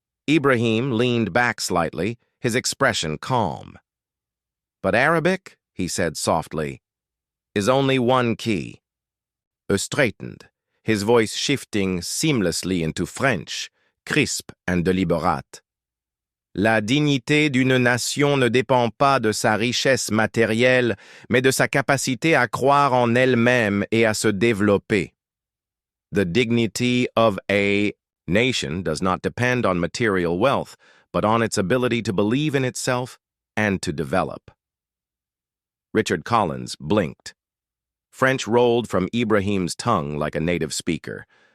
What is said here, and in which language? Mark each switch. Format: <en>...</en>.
<en>Ibrahim leaned back slightly, his expression calm. "But Arabic," he said softly, "is only one key." Straightened, his voice shifting seamlessly into French, crisp and deliberate.</en> <fr>"La dignité d'une nation ne dépend pas de sa richesse matérielle, mais de sa capacité à croire en elle-même et à se développer."</fr> <en>The dignity of a nation does not depend on material wealth, but on its ability to believe in itself and to develop. Richard Collins blinked. French rolled from Ibrahim's tongue like a native speaker.</en>